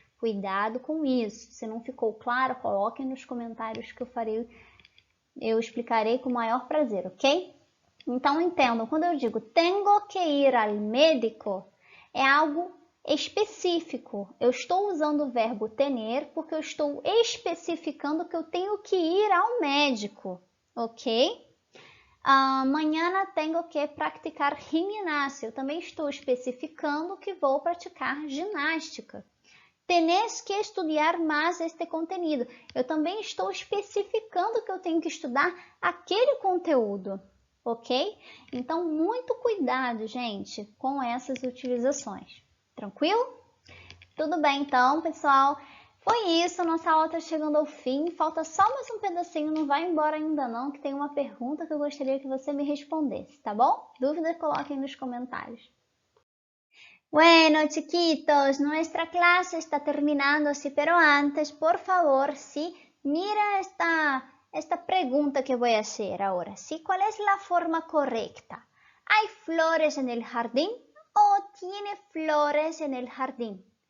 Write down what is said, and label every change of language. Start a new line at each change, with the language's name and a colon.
Portuguese: Cuidado com isso. Se não ficou claro, coloquem nos comentários que eu explicarei com o maior prazer, ok? Então entendam, quando eu digo
Spanish: tengo que ir al médico,
Portuguese: é algo específico. Eu estou usando o verbo tener porque eu estou especificando que eu tenho que ir ao médico, ok?
Spanish: Mañana tengo que praticar gimnasia.
Portuguese: Eu também estou especificando que vou praticar ginástica.
Spanish: Tenés que
Portuguese: estudar mais este conteúdo. Eu também estou especificando que eu tenho que estudar aquele conteúdo, ok? Então, muito cuidado, gente, com essas utilizações. Tranquilo? Tudo bem, então, pessoal. Foi isso, nossa aula está chegando ao fim. Falta só mais um pedacinho, não vai embora ainda não, que tem uma pergunta que eu gostaria que você me respondesse, tá bom? Dúvida, coloquem nos comentários.
Spanish: Bueno, chiquitos, nuestra clase está terminando, sí, pero antes, por favor, sí, mira esta pregunta que voy a hacer ahora, ¿sí? ¿Cuál es la forma correcta? ¿Hay flores en el jardín o tiene flores en el jardín?